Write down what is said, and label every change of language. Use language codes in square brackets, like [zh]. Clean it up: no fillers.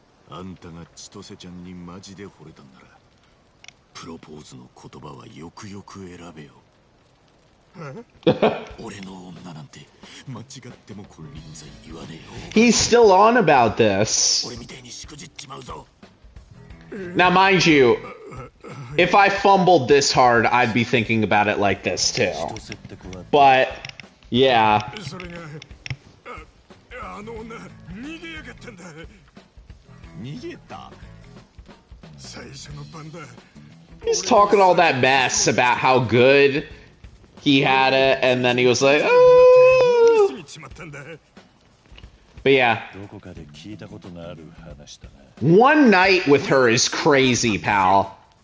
[ja] あんたが千歳ちゃんにマジで惚れたんなら、プロポーズの言葉はよくよく選べよ。俺の女なんて間違っても金輪際言わねえよ。 [en] He's still on about this. [ja] 俺みたいにしくじっちまうぞ。 [en] Now, mind you, if I fumbled this hard, I'd be thinking about it like this too. But, yeah. [ja] それがあの女逃げやがったんだ。逃げた。最初の晩だ。 [en] He's talking all that mess about how good he had it, and then he was like, oh. But yeah. One night with her is crazy, pal.